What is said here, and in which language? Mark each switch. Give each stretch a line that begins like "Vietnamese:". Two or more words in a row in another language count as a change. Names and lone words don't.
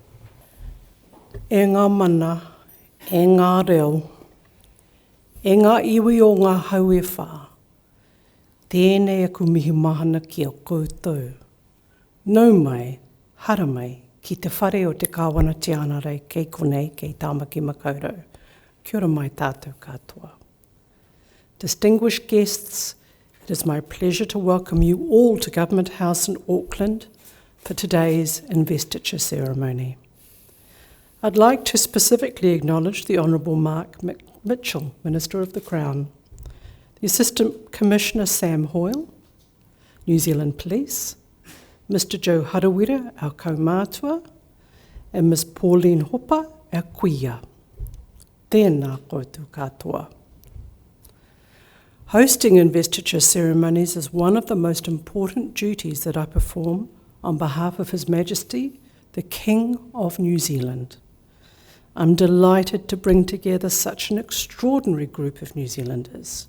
Māori: E ngā mana, e ngā reo, e ngā iwi o ngā hau e whā, tēnei aku mihi mahana ki o koutou. Nau mai, hara mai, ki te whare o te kāwana te ana rei, kei konei, kei tāmaki makaurau. Kia ora mai tātou katoa.
English: Distinguished guests, it is my pleasure to welcome you all to Government House in Auckland for today's investiture ceremony. I'd like to specifically acknowledge the Honourable Mark Mitchell, Minister of the Crown, the Assistant Commissioner Sam Hoyle, New Zealand Police, Mr Joe Harawira, our kaumātua, and Ms Pauline Hopper, our kuia.
Māori: Tēnā koutou katoa.
English: Hosting investiture ceremonies is one of the most important duties that I perform on behalf of His Majesty, the King of New Zealand. I'm delighted to bring together such an extraordinary group of New Zealanders.